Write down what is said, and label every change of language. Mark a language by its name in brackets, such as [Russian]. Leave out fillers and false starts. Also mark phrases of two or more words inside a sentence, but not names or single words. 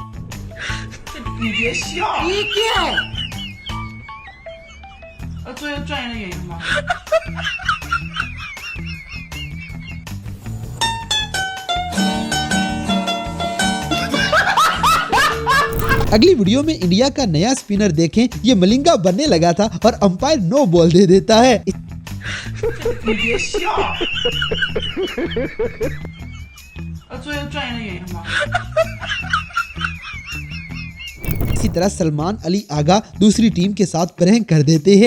[Hindi] ये क्या है? [Chinese] 专业的演员吗？ [Hindi] अगली वीडियो में इंडिया का नया स्पिनर देखें। ये मलिंगा बनने लगा था और अंपायर [English] no ball [Hindi] दे देता है। इसी तरह सलमान अली आगा दूसरी टीम के साथ प्रैंक कर देते हैं।